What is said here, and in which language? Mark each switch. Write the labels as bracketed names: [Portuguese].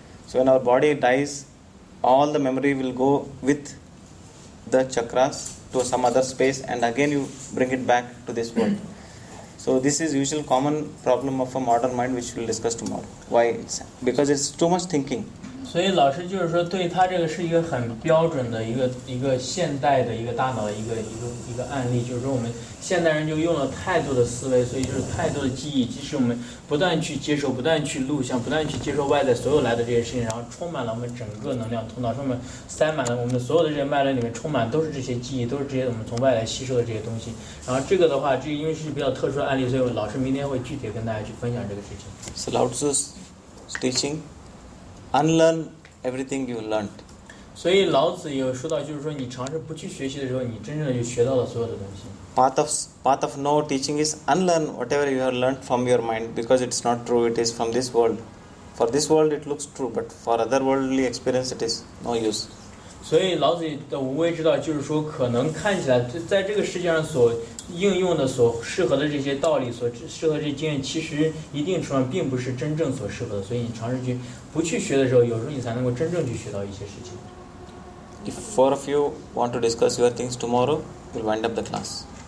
[English] So when our body dies, all the memory will go with the chakras to some other space, and again you bring it back to this world. So this is usual common problem of a modern mind, which we'll discuss tomorrow. Why? Because it's too much thinking. [Chinese] 所以老师就是说，对他这个是一个很标准的一个现代的一个大脑的一个案例，就是说我们现代人就用了太多的思维，所以就是太多的记忆，即使我们不断去接受、不断去录像、不断去接受外在所有来的这些事情，然后充满了我们整个能量通道，上面塞满了我们所有的这些脉轮里面充满都是这些记忆，都是这些我们从外来吸收的这些东西。然后这个的话，因为是比较特殊的案例，所以老师明天会具体跟大家去分享这个事情。 [English] So Lao Tzu's teaching, unlearn everything you learned. [Chinese] 所以老子也有说到，就是说你尝试不去学习的时候，你真正的就学到了所有的东西。 [English] Path of no teaching is unlearn whatever you have learned from your mind, because it's not true. It is from this world. For this world it looks true, but for other worldly experience it is no use. [Chinese] 所以老子的无为之道就是说，可能看起来在这个世界上所应用的、所适合的这些道理、所适合的这些经验，其实一定程度上并不是真正所适合的。所以你尝试去不去学的时候，有时候你才能够真正去学到一些事情。 [English] If 4 of you want to discuss your things tomorrow, we'll wind up the class.